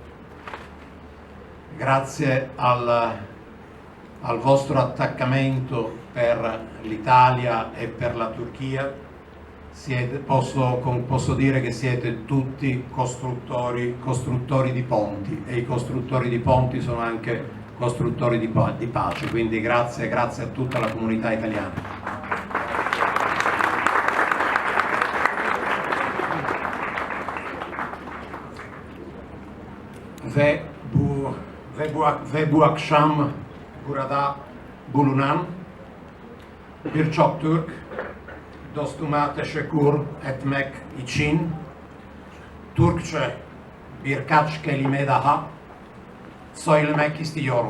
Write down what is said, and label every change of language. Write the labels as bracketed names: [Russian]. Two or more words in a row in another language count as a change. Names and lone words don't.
[Italian] grazie al vostro attaccamento per l'Italia e per la Turchia, posso dire che siete tutti costruttori di ponti, e i costruttori di ponti sono anche costruttori di pace, quindi grazie a tutta la comunità italiana. [Turkish] Ve bu akşam burada bulunan birçok Türk dostuma teşekkür etmek için Türkçe birkaç kelime daha söylemek istiyorum.